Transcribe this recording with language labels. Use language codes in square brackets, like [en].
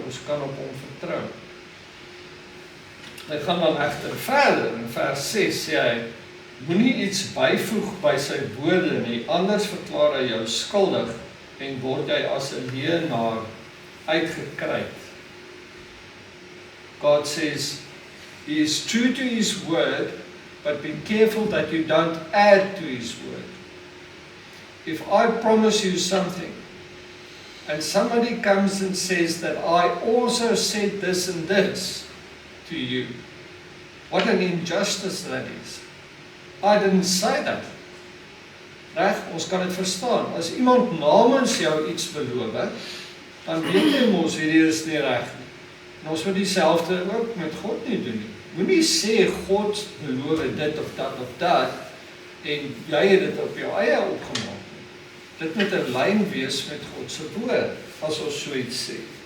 [af] Ons kan op hom vertrou. Hy gaan dan egter verder. In vers 6 sê hy, moenie iets byvoeg by sy woorde nie, anders verklaar hy jou skuldig en word jy as 'n leienaar uitgekruid. [en] God says, He is true to His word, but be careful that you don't add to His word. If I promise you something, and somebody comes and says that I also said this and this to you, what an injustice that is. I didn't say that. [af] Reg, ons kan dit verstaan. As iemand namens jou iets beloof, dan weet jy mos hierdie is nie reg nie. En ons moet dieselfde ook met God nie doen nie. Moenie sê God beloof dit of dat en jy het dit op jou eie opgemaak nie. Dit moet 'n lyn wees met God se woord as ons so iets sê.